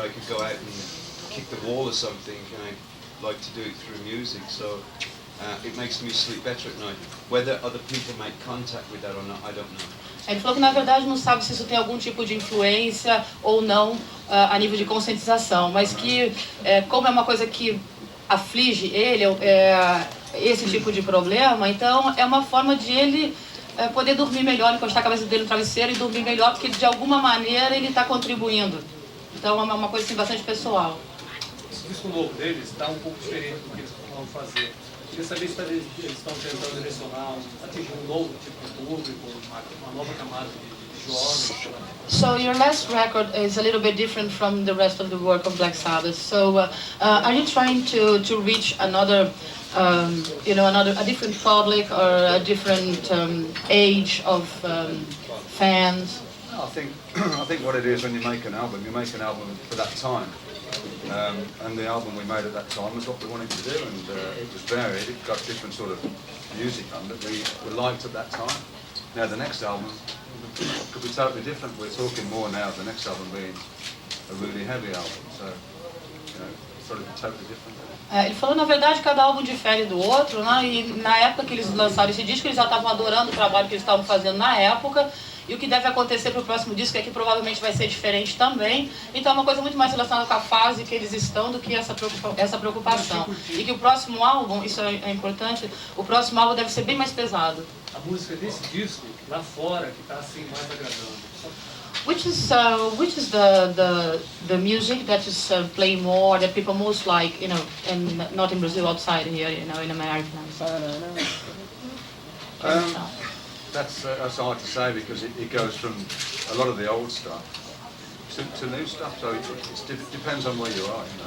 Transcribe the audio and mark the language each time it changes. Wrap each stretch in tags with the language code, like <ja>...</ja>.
<en>I could go out and kick the wall or something, and I like to do it through music. So it makes me sleep better at night. Whether other people make contact with that or not, I don't know.</en> <pt>Ele falou que na verdade não sabe se isso tem algum tipo de influência ou não a nível de conscientização, mas que como é uma coisa que aflige ele, esse tipo de problema, então é uma forma de ele poder dormir melhor, encostar a cabeça dele no travesseiro e dormir melhor, porque de alguma maneira ele está contribuindo. Então é uma coisa assim, bastante pessoal. Esse disco novo deles está um pouco diferente do que eles vão fazer. Queria saber se eles estão tentando direcionar, atingir um novo tipo de público, uma nova camada de jovens.</pt> <en>So your last record is a little bit different from the rest of the work of Black Sabbath. So are you trying to reach another, a different public or a different age of fans? I think what it is when you make an album for that time. And the album we made at that time was what we wanted to do, and it was varied. It got different sort of music on that we liked at that time. Now the next album could be totally different. We're talking more now of the next album being a really heavy album, so it's sort of totally different.</en> <pt>Ele falou, na verdade, cada álbum difere do outro, né? E na época que eles lançaram esse disco, eles já estavam adorando o trabalho que eles estavam fazendo na época. E o que deve acontecer para o próximo disco é que provavelmente vai ser diferente também. Então é uma coisa muito mais relacionada com a fase que eles estão do que essa preocupação. E que o próximo álbum, isso é importante, o próximo álbum deve ser bem mais pesado. A música desse disco, lá fora, que está assim mais agradando.</pt> <en>Which is the music that is playing more, that people most like, and not in Brazil, outside here, in America. That's hard to say because it goes from a lot of the old stuff to new stuff, so it depends on where you are.</en>